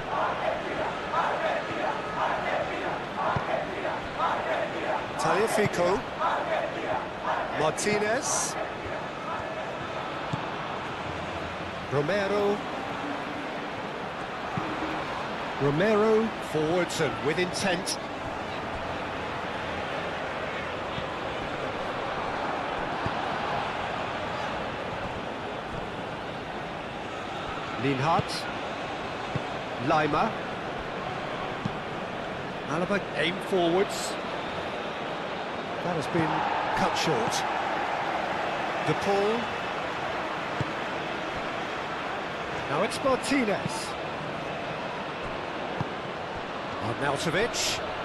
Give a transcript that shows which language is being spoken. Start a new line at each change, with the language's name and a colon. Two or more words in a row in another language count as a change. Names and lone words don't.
English: Tagliafico. Martinez. Romero. Romero forwards and with intent. Linhart. Lima. Alaba aim forwards. That has been cut short. De Paul. Now it's Martinez. Arnautovic.